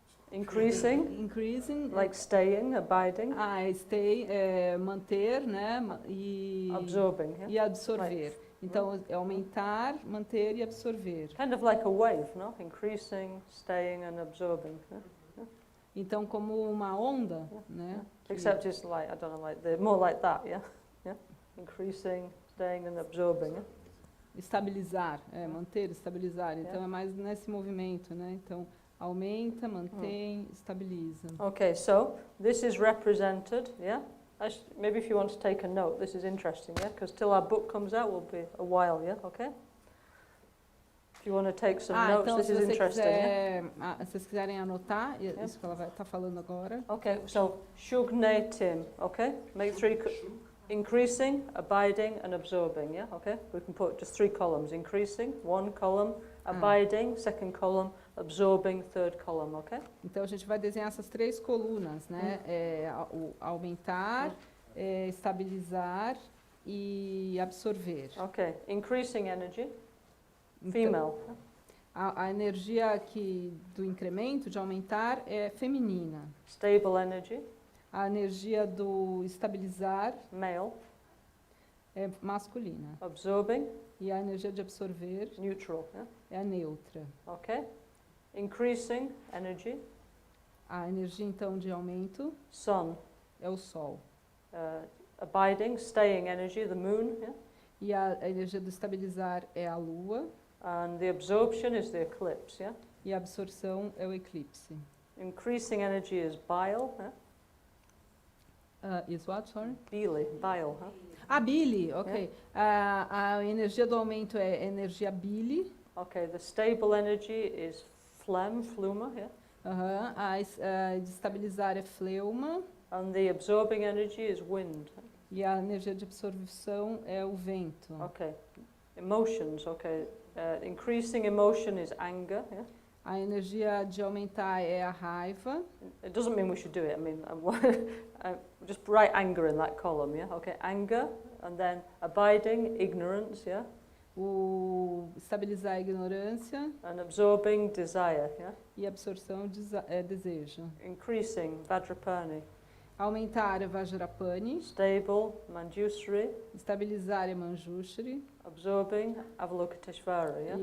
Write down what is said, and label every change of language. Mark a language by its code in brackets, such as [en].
[en] Increasing, like staying, abiding. [pt] Manter, né, e [en] absorbing, yeah? [pt] E absorver. Então, é aumentar, manter e absorver. [en] Kind of like a wave, no? Increasing, staying and absorbing. Yeah? [pt] Então, como uma onda, né? [en] Except it's like, I don't know, more like that, yeah? increasing, staying and absorbing. Yeah? [pt] Estabilizar, manter, estabilizar. Então é mais nesse movimento, né? Então aumenta, mantém, estabiliza. [en] Okay, so this is represented, yeah? Maybe if you want to take a note, this is interesting, yeah? Because till our book comes out will be a while, yeah? Okay? If you want to take some notes, [pt] então [en] this [pt] se [en] is [pt] você [en] interesting, yeah? [pt] se vocês quiserem anotar, isso que ela vai estar falando agora. [en] Okay, so shugne tim, okay? Make three, increasing, abiding and absorbing, yeah? Okay? We can put just 3 columns, increasing, 1 column, abiding, 2nd column, absorbing, 3rd column, okay? [pt] Então a gente vai desenhar essas 3 colunas, né? O aumentar, estabilizar e absorver. [en] Okay, increasing energy, [pt] Então, [en] female. [pt] a energia do incremento, de aumentar, é feminina. [en] Stable energy, [pt] A energia do estabilizar [en] male. [pt] é masculina. [en] Absorbing, [pt] E a energia de absorver [en] neutral, yeah? [pt] é a neutra. [en] Okay? Increasing energy, [pt] A energia, então, de aumento [en] sun. [pt] é o sol. [en] Abiding, staying energy, the moon, yeah? [pt] E a energia do estabilizar é a lua. [en] And the absorption is the eclipse, yeah? [pt] E a absorção é o eclipse. [en] Increasing energy is bile, yeah? Is what, sorry? Bile, bile, huh? Bile, ok. [pt] A energia do aumento é energia bile. [en] Okay, the stable energy is phlegm, fluma, yeah? [pt] A de estabilizar é fleuma. [en] And the absorbing energy is wind. [pt] E a energia de absorção é o vento. [en] Okay. Emotions, okay. Increasing emotion is anger, yeah? [pt] A energia de aumentar é a raiva. [en] It doesn't mean we should do it. I mean, just write anger in that column, yeah? Okay, anger, and then abiding, ignorance, yeah? [pt] O estabilizar é ignorância. [en] And absorbing, desire, yeah? [pt] E absorção é desejo. [en] Increasing, vajrapani. [pt] Aumentar é vajrapani. [en] Stable, manjusri. [pt] Estabilizar é manjushri. [en] Absorbing, avalokiteshvara, yeah?